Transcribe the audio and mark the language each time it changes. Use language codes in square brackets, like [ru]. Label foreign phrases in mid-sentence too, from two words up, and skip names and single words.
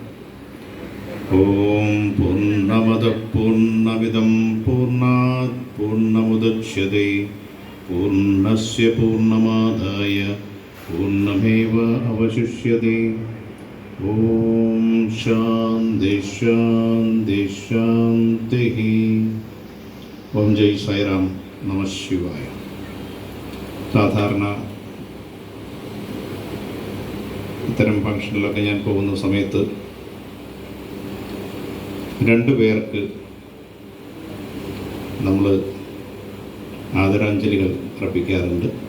[sa] ओम पूर्णमदः पूर्णमिदं पूर्णात् पूर्णमुदच्यते पूर्णस्य पूर्णमादाय पूर्णमेव अवशिष्यते। ओम शांति शांति शांति। ओम जय साईराम नमः शिवाय। [ml] സാധാരണ ഇത്തരം ഫംഗ്ഷനിലൊക്കെ ഞാൻ പോകുന്ന സമയത്ത് രണ്ടു പേർക്ക് നമ്മൾ ആദരാഞ്ജലികൾ അർപ്പിക്കാറുണ്ട്.